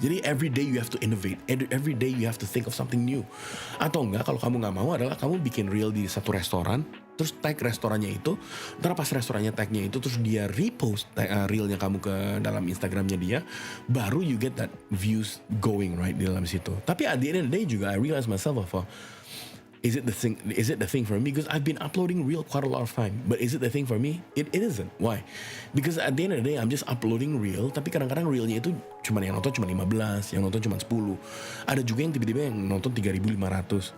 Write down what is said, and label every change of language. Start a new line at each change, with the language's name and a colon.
Indonesian: Jadi
English: every day you have to innovate, every day you have to think of something new.
Indonesian: Atau enggak, kalau kamu nggak mau, adalah kamu bikin reel di satu restoran, terus tag restorannya itu, ntar pas restorannya tagnya itu, terus dia repost reelnya kamu ke dalam Instagramnya dia, baru
English: you get that views going right
Indonesian: di dalam situ. Tapi
English: at the end of the day juga I realize myself
Indonesian: bahwa
English: is it the thing for me? Because I've been uploading reel quite a lot of time. But is it the thing for me? It isn't. Why? Because at the end of the day, I'm just uploading reel.
Indonesian: Tapi kadang-kadang reelnya itu yang nonton cuma 15, yang nonton cuma 10. Ada juga yang tiba-tiba yang nonton 3.500.